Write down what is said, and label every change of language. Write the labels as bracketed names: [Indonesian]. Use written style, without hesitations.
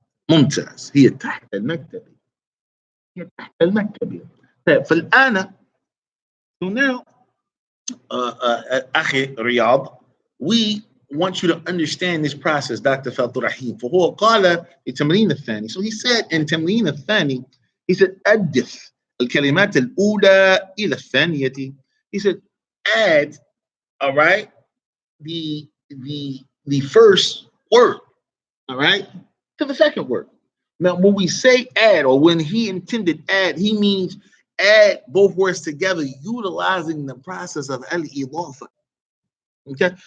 [Arabic] ممتاز. هي تحت المكتب. هي تحت المكتب. [English] فالآن so now أخي رياض, we want you to understand this process, Dr. Fadl Rahim. [Arabic] فهو قال في التمرين الثاني. [English] So he said in [Arabic] التمرين الثاني, he said أدف الكلمات الأولى إلى الثانية. [English] He said add, all right, the first word, all right, to the second word. Now, when we say add, or when he intended add, he means add both words together, utilizing the process of al-idafa. Okay.